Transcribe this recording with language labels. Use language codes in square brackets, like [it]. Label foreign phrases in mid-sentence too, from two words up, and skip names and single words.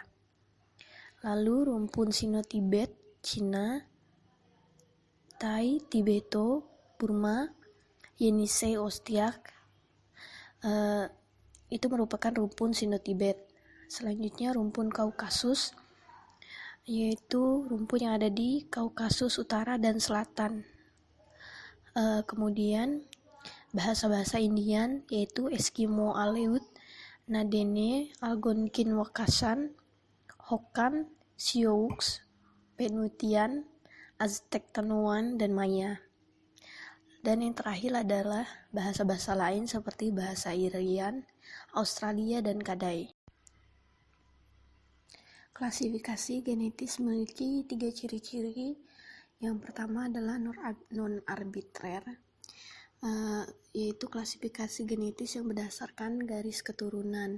[id] Lalu rumpun Sino-Tibet, Cina, Tai, Tibeto, Burma, Yenisei Ostiak, itu merupakan rumpun Sino-Tibet. Selanjutnya rumpun Kaukasus, yaitu rumpun yang ada di Kaukasus Utara dan Selatan. Kemudian bahasa-bahasa Indian, yaitu Eskimo Aleut, Nadene, Algonkin Wakasan, Hokan, Sioux, Penutian, Aztec Tenuan, dan Maya. Dan yang terakhir adalah bahasa-bahasa lain seperti bahasa Irian, Australia, dan Kadai. Klasifikasi genetis memiliki 3 ciri-ciri. Yang pertama adalah non-arbitrer, yaitu klasifikasi genetis yang berdasarkan garis keturunan.